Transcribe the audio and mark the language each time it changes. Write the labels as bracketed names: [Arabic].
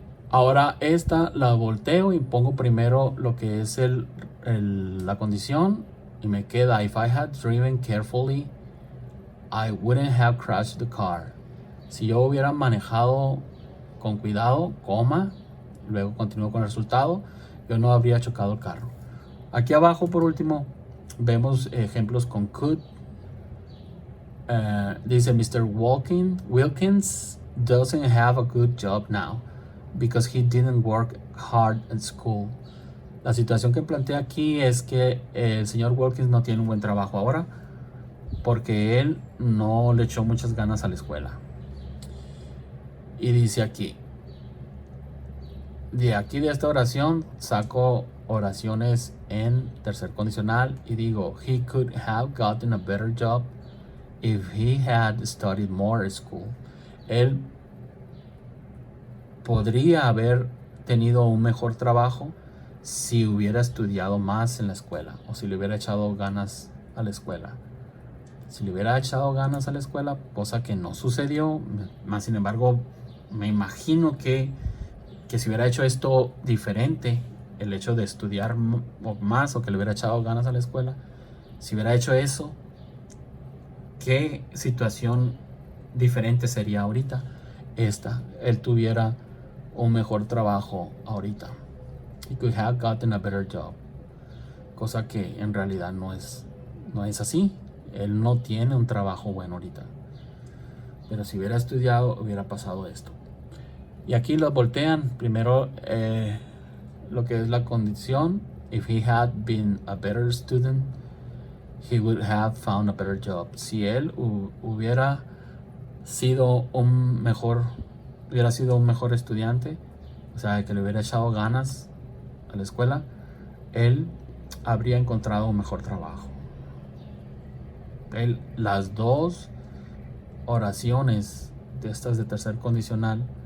[Spanish] Ahora esta la volteo y pongo primero lo que es la condición y me queda, [English] if I had driven carefully, I wouldn't have crashed the car. [Spanish] Si yo hubiera manejado con cuidado, coma, luego continúo con el resultado, yo no habría chocado el carro. Aquí abajo, por último, vemos ejemplos con could. Dice Mr. [English] Wilkins doesn't have a good job now because he didn't work hard at school. [Spanish] La situación que plantea aquí es que el señor Wilkins no tiene un buen trabajo ahora porque él no le echó muchas ganas a la escuela. Y dice aquí, de esta oración saco oraciones en tercer condicional y digo, [English] he could have gotten a better job if he had studied more at school. [Spanish] Él podría haber tenido un mejor trabajo si hubiera estudiado más en la escuela o si le hubiera echado ganas a la escuela. Si le hubiera echado ganas a la escuela, cosa que no sucedió, más sin embargo, me imagino que si hubiera hecho esto diferente, el hecho de estudiar más o que le hubiera echado ganas a la escuela, si hubiera hecho eso, ¿qué situación diferente sería ahorita? Él tuviera un mejor trabajo ahorita. [English] He could have gotten a better job. [Spanish] Cosa que en realidad no es así. Él no tiene un trabajo bueno ahorita. Pero si hubiera estudiado, hubiera pasado esto. Y aquí lo voltean. Primero lo que es la condición. [English] If he had been a better student, he would have found a better job. [Spanish] Si él hubiera sido un mejor estudiante, o sea, que le hubiera echado ganas a la escuela, él habría encontrado un mejor trabajo. Las dos oraciones de estas de tercer condicional